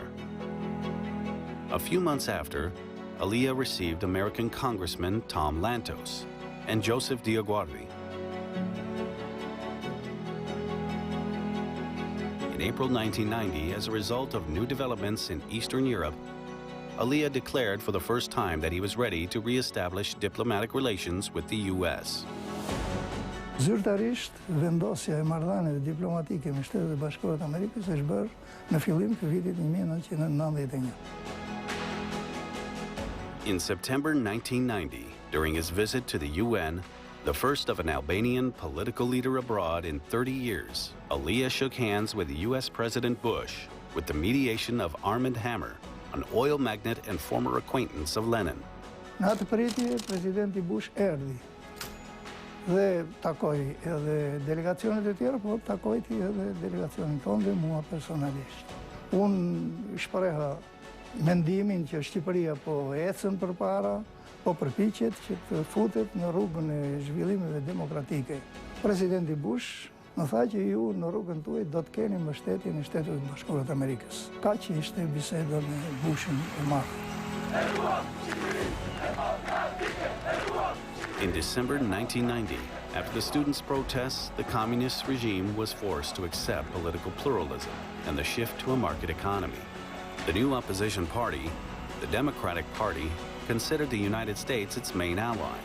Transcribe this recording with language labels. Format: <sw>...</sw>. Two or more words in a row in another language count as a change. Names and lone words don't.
<en>A few months after, Alia received American Congressman Tom Lantos and Joseph Diaguardi. In April 1990, as a result of new developments in Eastern Europe, Alia declared for the first time that he was ready to re-establish diplomatic relations with the U.S.</en> <sq>Zyrtarisht, vendosja e marrëdhënieve diplomatike me Shtetet e Bashkuara të Amerikës është bërë në fillim të vitit 1991.</sq> <en>In September 1990, during his visit to the UN, the first of an Albanian political leader abroad in 30 years, Alia shook hands with U.S. President Bush with the mediation of Armand Hammer, an oil magnate and former acquaintance of Lenin.</en> <sq>Në atë pritje, presidenti Bush erdhi dhe takoi edhe delegacionet e tjera, po takoi edhe delegacionin tonë dhe mua personalisht. Unë shpreha mendimin që Shqipëria po ecën përpara, po përpiqet që të futet në rrugën e zhvillimeve demokratike. Presidenti Bush më tha që ju në rrugën tuaj do të keni mbështetjen e Shteteve të Bashkuara të Amerikës. Kaq ishte biseda me Bushin e madh.</sq> <en>In December 1990, after the students' protests, the communist regime was forced to accept political pluralism and the shift to a market economy. The new opposition party, the Democratic Party, considered the United States its main ally.</en>